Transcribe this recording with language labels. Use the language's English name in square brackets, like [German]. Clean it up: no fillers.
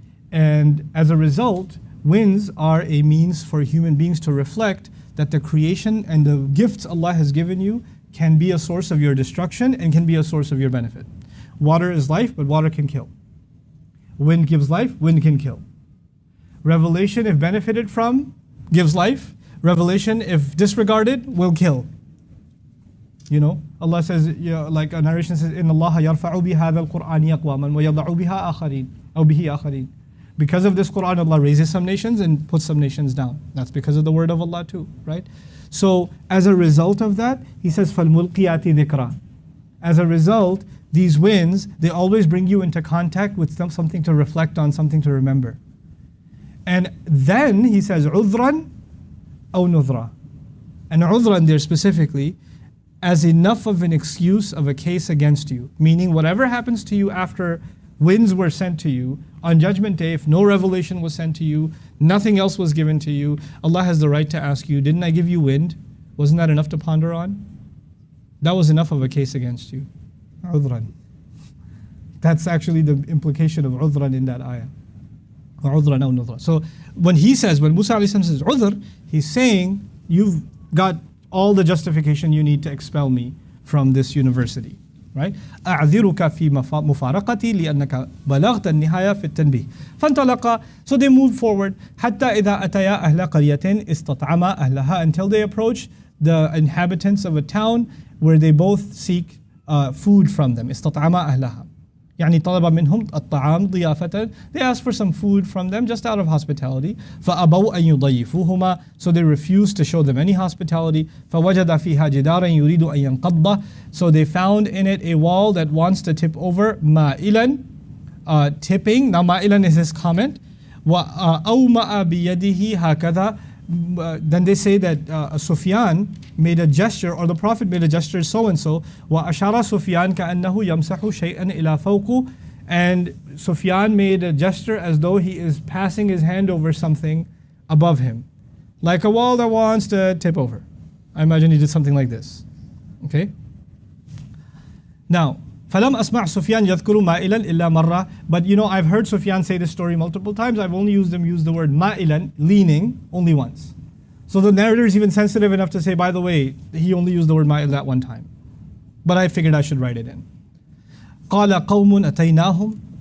[English] And as a result, winds are a means for human beings to reflect that the creation and the gifts Allah has given you can be a source of your destruction and can be a source of your benefit. Water is life, but water can kill. Wind gives life, wind can kill. Revelation, if benefited from, gives life. Revelation, if disregarded, will kill. You know, Allah says, like a narration says, [Arabic] إِنَّ اللَّهَ يَرْفَعُ بِهَذَا الْقُرْآنِ أَقْوَامًا وَيَضَعُ بِهَا آخَرِينَ أو بِهِ آخَرِينَ. [English] Because of this Quran, Allah raises some nations and puts some nations down. That's because of the word of Allah too, right? So as a result of that, He says, [Arabic] فَالْمُلْقِيَاتِ ذِكْرًا. [English] As a result, these winds, they always bring you into contact with something to reflect on, something to remember. And then He says, [Arabic] عُذْرًا أو نُذْرًا. [English] And عُذْرًا there specifically, as enough of an excuse of a case against you. Meaning whatever happens to you after winds were sent to you, on Judgment Day, if no revelation was sent to you, nothing else was given to you, Allah has the right to ask you, didn't I give you wind? Wasn't that enough to ponder on? That was enough of a case against you. [Arabic] عُذْرًا. [English] That's actually the implication of عُذْرًا in that ayah. [Arabic] عُذْرًا أو نُذْرًا. [English] So when Musa says عُذْر, he's saying, you've got all the justification you need to expel me from this university. Right? [Arabic] أعذرك في مفارقتي لأنك بلغت النهاية في التنبيه. فانطلقا. [English] So they moved forward. [Arabic] حتى إذا أتيا أهل قرية استطعما أهلها, [English] until they approach the inhabitants of a town where they both seek food from them. [Arabic] استطعما أهلها. يعني طلب منهم الطعام ضيافة. [English] They asked for some food from them just out of hospitality. [Arabic] فأبوا أن يضيفوهما. [English] So they refused to show them any hospitality. [Arabic] فوجد فيها جدارا يريد أن ينقض. [English] So they found in it a wall that wants to tip over. مائلا, tipping. Now مائلا is his comment. [Arabic] وأومأ بيده هكذا. [English] Then they say that Sufyan made a gesture, or the Prophet made a gesture so and so. [Arabic] وأشار سفيان كأنه يمسح شيئا إلى فوقه. [English] And Sufyan made a gesture as though he is passing his hand over something above him, like a wall that wants to tip over. I imagine he did something like this. Okay. [Arabic] Now, فلم أسمع سفيان يذكر مائلا إلا مرة. [English] But you know, I've heard Sufyan say this story multiple times. I've only use the word مائلا, leaning, only once. So the narrator is even sensitive enough to say, by the way, he only used the word مائل that one time. But I figured I should write it in. [Arabic] قال قوم أتيناهم.